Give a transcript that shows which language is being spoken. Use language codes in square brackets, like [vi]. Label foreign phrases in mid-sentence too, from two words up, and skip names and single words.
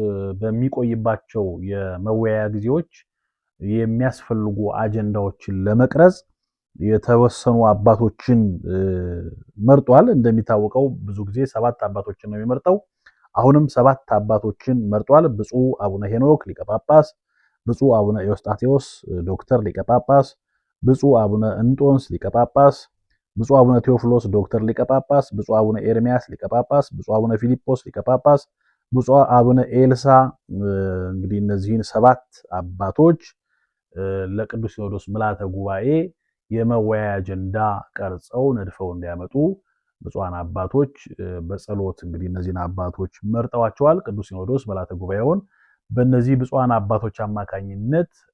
[am] በሚቆይባቸው የመወያያ ጊዜዎች የሚያስፈልጉ አጀንዳዎችን ለመቅረጽ የተወሰኑ አባቶችን መርጧል። እንደሚታወቀው ብዙ ጊዜ 7 አባቶችን ነው የሚመርጠው። አሁንም 7 አባቶችን መርጧል። ብፁዕ አቡነ ሄኖክ ሊቀ ጳጳስ፣ ብፁዕ አቡነ ኤዎስጣቴዎስ ዶክተር ሊቀ ጳጳስ፣ ብፁዕ አቡነ እንጦንስ ሊቀ ጳጳስ፣ ብፁዕ አቡነ ቴዎፍሎስ ዶክተር ሊቀ ጳጳስ፣ ብፁዕ አቡነ ኤርሚያስ ሊቀ ጳጳስ፣ ብፁዕ አቡነ ፊልጶስ ሊቀ ጳጳስ፣ ብፁዕ አቡነ ኤልሳ እንግዲህ እነዚህን 7 አባቶች ለቅዱስ ሲኖዶስ ምልዓተ ጉባኤ የመወያያ አጀንዳ ቀርጸው ነድፈው እንዲያመጡ ብፁዓን አባቶች በጸሎት እንግዲህ እነዚህን አባቶች መርጠዋቸዋል። ቅዱስ ሲኖዶስ ምልዓተ ጉባኤውን በእነዚህ ብፁዓን አባቶች አማካኝነት